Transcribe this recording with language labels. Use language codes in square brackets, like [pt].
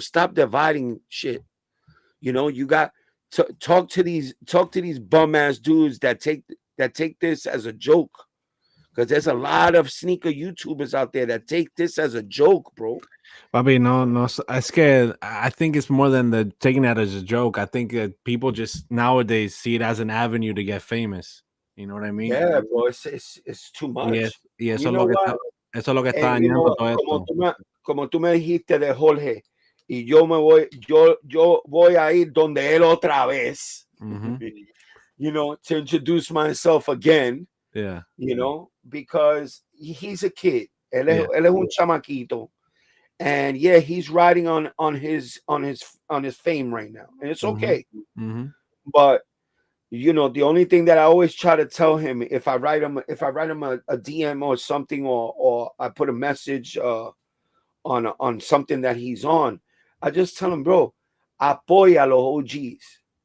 [en] Stop dividing shit. You got to talk to these bum ass dudes that take this as a joke. Because there's a lot of sneaker YouTubers out there that take this as a joke, bro. Bobby, no, I think it's more than the taking that as a joke. I think that people just nowadays see it as an avenue to get famous. You know what I mean? Yeah, bro, it's too much. [es] Y eso es lo que está dañando todo esto. Como tú me dijiste de Jorge, y yo voy a ir donde él otra vez. Mm-hmm. [en] To introduce myself again. Yeah. You know, because he's a kid. [es] Él es un chamaquito. [en] And yeah, he's riding on his fame right now. And it's okay. Mm-hmm. But you know, the only thing that I always try to tell him, if I write him a DM or something, or I put a message on something that he's on, I just tell him, bro, [es] apoya los OGs.